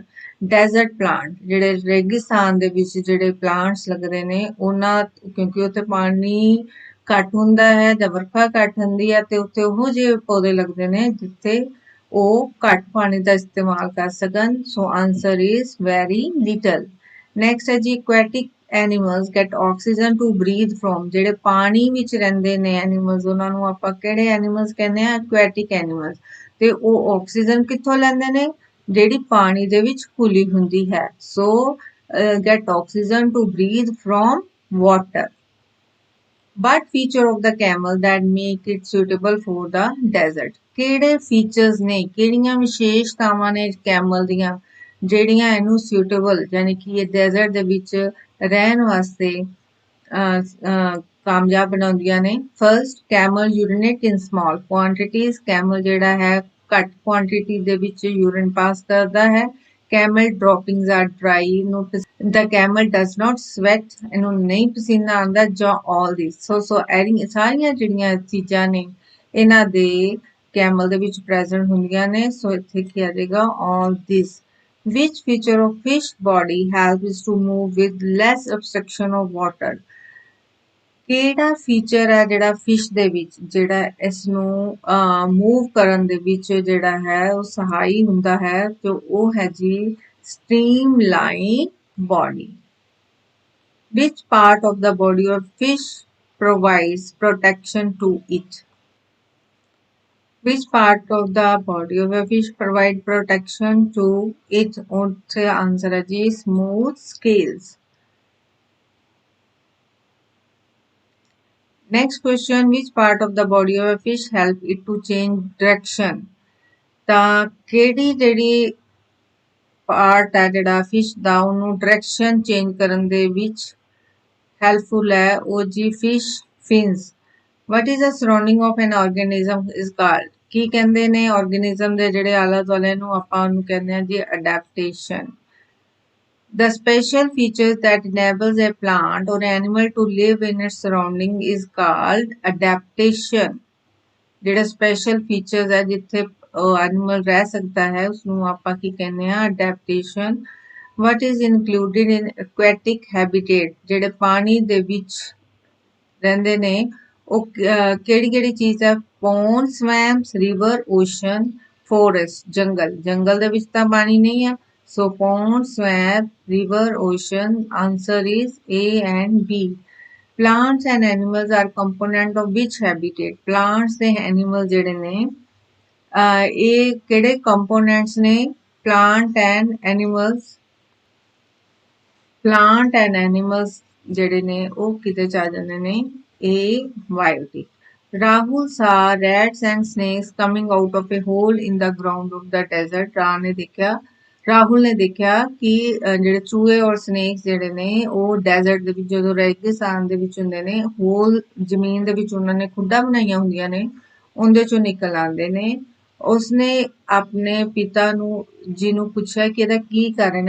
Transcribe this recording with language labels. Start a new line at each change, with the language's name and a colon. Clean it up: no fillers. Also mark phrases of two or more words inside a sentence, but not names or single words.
English: desert plant
Punjabi: ਜਿਹੜੇ ਰੇਗਿਸਤਾਨ ਦੇ ਵਿੱਚ ਜਿਹੜੇ ਪਲਾਂਟਸ ਲੱਗਦੇ ਨੇ ਉਹਨਾਂ, ਕਿਉਂਕਿ ਉੱਥੇ ਪਾਣੀ ਘੱਟ ਹੁੰਦਾ ਹੈ ਜਾਂ ਵਰਖਾ ਘੱਟ ਹੁੰਦੀ ਹੈ ਤੇ ਉੱਥੇ ਉਹੋ ਜਿਹੇ ਪੌਦੇ ਲੱਗਦੇ ਨੇ ਜਿੱਥੇ ਉਹ ਘੱਟ ਪਾਣੀ ਦਾ ਇਸਤੇਮਾਲ ਕਰ ਸਕਣ।
English: so answer is very little. ਨੈਕਸਟ
Punjabi: ਹੈ ਜੀ
English: aquatic animals get oxygen to breathe from?
Punjabi: ਜਿਹੜੇ ਪਾਣੀ ਵਿੱਚ ਰਹਿੰਦੇ ਨੇ ਐਨੀਮਲਸ ਉਹਨਾਂ ਨੂੰ ਆਪਾਂ ਕਿਹੜੇ ਐਨੀਮਲਸ ਕਹਿੰਦੇ ਆ?
English: aquatic animals.
Punjabi: ਤੇ ਉਹ ਆਕਸੀਜਨ ਕਿੱਥੋਂ ਲੈਂਦੇ ਨੇ? ਜਿਹੜੀ ਪਾਣੀ ਦੇ ਵਿੱਚ ਘੁਲੀ ਹੁੰਦੀ ਹੈ।
English: ਸੋ get oxygen to breathe from water. But feature of the camel that make it suitable for the desert?
Punjabi: ਕਿਹੜੇ ਫੀਚਰਸ ਨੇ, ਕਿਹੜੀਆਂ ਵਿਸ਼ੇਸ਼ਤਾਵਾਂ ਨੇ ਕੈਮਲ ਦੀਆਂ ਜਿਹੜੀਆਂ ਇਹਨੂੰ suitable ਯਾਨੀ ਕਿ ਇਹ ਡੈਜ਼ਰਟ ਦੇ ਵਿੱਚ ਰਹਿਣ ਵਾਸਤੇ ਕਾਮਯਾਬ ਬਣਾਉਂਦੀਆਂ ਨੇ?
English: first, camel urinate in small quantities.
Punjabi: ਕੈਮਲ ਜਿਹੜਾ ਹੈ ਘੱਟ ਕੁਆਂਟੀਟੀ ਦੇ ਵਿੱਚ
English: urine pass
Punjabi: ਕਰਦਾ ਹੈ।
English: camel droppings are dry. the camel does not sweat,
Punjabi: ਇਹਨੂੰ ਨਹੀਂ ਪਸੀਨਾ ਆਉਂਦਾ।
English: ਜਾਂ all this,
Punjabi: ਸੋ ਸਾਰੀਆਂ ਜਿਹੜੀਆਂ ਚੀਜ਼ਾਂ ਨੇ ਇਹਨਾਂ ਦੇ ਕੈਮਲ ਦੇ ਵਿੱਚ ਪ੍ਰੈਜ਼ੈਂਟ ਹੁੰਦੀਆਂ ਨੇ। ਸੋ ਇੱਥੇ ਕੀ ਆ ਜਾਏਗਾ?
English: all this. which feature of fish body helps to move with less obstruction of water?
Punjabi: ਕਿਹੜਾ ਫੀਚਰ ਹੈ ਜਿਹੜਾ ਫਿਸ਼ ਦੇ ਵਿੱਚ ਜਿਹੜਾ ਇਸ ਨੂੰ ਮੂਵ ਕਰਨ ਦੇ ਵਿੱਚ ਜਿਹੜਾ ਹੈ ਉਹ ਸਹਾਈ ਹੁੰਦਾ ਹੈ ਤੇ ਉਹ ਹੈ ਜੀ
English: streamline body? Which part of the body of fish provides protection to it? Which part of the body of a fish provide protection to it?
Punjabi: ਉੱਥੇ ਆਨਸਰ ਹੈ ਜੀ
English: smooth scales. Next question, which part of the body of a fish help it to change direction?
Punjabi: ਤਾਂ ਕਿਹੜੀ ਜਿਹੜੀ ਪਾਰਟ ਹੈ ਜਿਹੜਾ ਫਿਸ਼ ਦਾ ਉਹਨੂੰ
English: direction change
Punjabi: ਕਰਨ ਦੇ ਵਿੱਚ ਹੈਲਪਫੁਲ ਹੈ? ਉਹ ਜੀ
English: fish fins. what is the surrounding of an organism is called?
Punjabi: ਕੀ ਕਹਿੰਦੇ ਨੇ ਆਰਗੇਨਿਜ਼ਮ ਦੇ ਜਿਹੜੇ ਆਲੇ ਦੁਆਲੇ ਨੂੰ ਆਪਾਂ ਉਹਨੂੰ ਕਹਿੰਦੇ ਆ ਜੀ ਅਡੈਪਟੇਸ਼ਨ।
English: The special features that enables a plant or animal to live in its surrounding is called adaptation.
Punjabi: ਜਿਹੜੇ
English: special features
Punjabi: ਹੈ ਜਿੱਥੇ ਐਨੀਮਲ ਰਹਿ ਸਕਦਾ ਹੈ ਉਸਨੂੰ ਆਪਾਂ ਕੀ ਕਹਿੰਦੇ ਆ?
English: ਅਡੈਪਟੇਸ਼ਨ। What is included in aquatic habitat?
Punjabi: ਜਿਹੜੇ ਪਾਣੀ ਦੇ ਵਿੱਚ ਰਹਿੰਦੇ ਨੇ ਉਹ ਕਿਹੜੀ ਕਿਹੜੀ ਚੀਜ਼ ਹੈ?
English: pond, swamps, river, ocean, forest, ਜੰਗਲ।
Punjabi: ਜੰਗਲ ਦੇ ਵਿੱਚ ਤਾਂ ਪਾਣੀ ਨਹੀਂ ਆ।
English: So pond, swamp, river, ocean. Answer is A and B. Plants and animals are component of which habitat?
Punjabi: Plants ਤੇ animals ਜਿਹੜੇ ਨੇ ਇਹ ਕਿਹੜੇ components ਨੇ?
English: Plant and animals
Punjabi: ਜਿਹੜੇ ਨੇ ਉਹ ਕਿਤੇ ਚ ਆ ਜਾਂਦੇ ਨੇ?
English: A, biotic. Rahul saw rats and snakes coming out of a hole in the ground of the desert.
Punjabi: ਰਾਹੁਲ ਨੇ ਦੇਖਿਆ ਕਿ ਜਿਹੜੇ ਚੂਹੇ ਔਰ ਸਨੇਕਸ ਜਿਹੜੇ ਨੇ ਉਹ ਡੈਜ਼ਰਟ ਦੇ ਵਿੱਚ ਜਦੋਂ ਰੇਗਿਸਤਾਨ ਦੇ ਵਿੱਚ ਹੁੰਦੇ ਨੇ ਹੋਲ ਜ਼ਮੀਨ ਦੇ ਵਿੱਚ ਉਹਨਾਂ ਨੇ ਖੁੱਡਾਂ ਬਣਾਈਆਂ ਹੁੰਦੀਆਂ ਨੇ ਉਹਦੇ ਚੋਂ ਨਿਕਲ ਆਉਂਦੇ ਨੇ। ਉਸਨੇ ਆਪਣੇ ਪਿਤਾ ਨੂੰ ਜੀ ਨੂੰ ਪੁੱਛਿਆ ਕਿ ਇਹਦਾ ਕੀ ਕਾਰਨ ਹੈ?